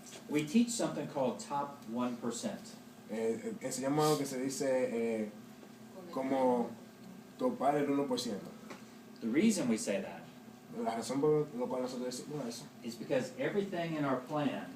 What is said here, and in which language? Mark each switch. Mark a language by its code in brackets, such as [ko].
[en] We teach something called top 1%. [es] Enseñamos algo que se dice como topar el 1%. [en] The reason we say that [es] La razón por la cual nosotros decimos eso, [en] is because everything in our plan,